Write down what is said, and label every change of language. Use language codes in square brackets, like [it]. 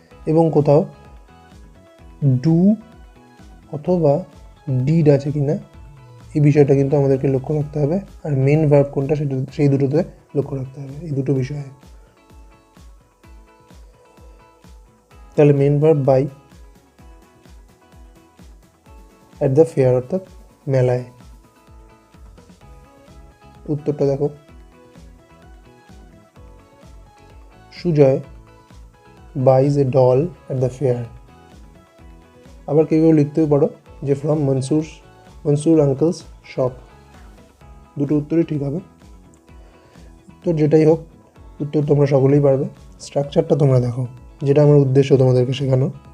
[bn] এবং কোথাও ডু অথবা ডিড আছে কিনা এই বিষয়টা কিন্তু আমাদেরকে লক্ষ্য রাখতে হবে, আর মেন ভার্ব কোনটা সেটা সেই দুটোতে লক্ষ্য রাখতে হবে, এই দুটো বিষয়ে। তাহলে main verb [en] buy at the fair [bn] অর্থাৎ মেলায়। উত্তরটা দেখো, [en] Sujoy buys a doll at the fair। [bn] আবার কেউ লিখতেও পারো যে [en] From Mansur uncle's shop. [bn] দুটো উত্তরই ঠিক হবে। উত্তর যেটাই হোক, উত্তর তোমরা সকলেই পারবে। স্ট্রাকচারটা তোমরা দেখো, যেটা আমার উদ্দেশ্য তোমাদেরকে শেখানো।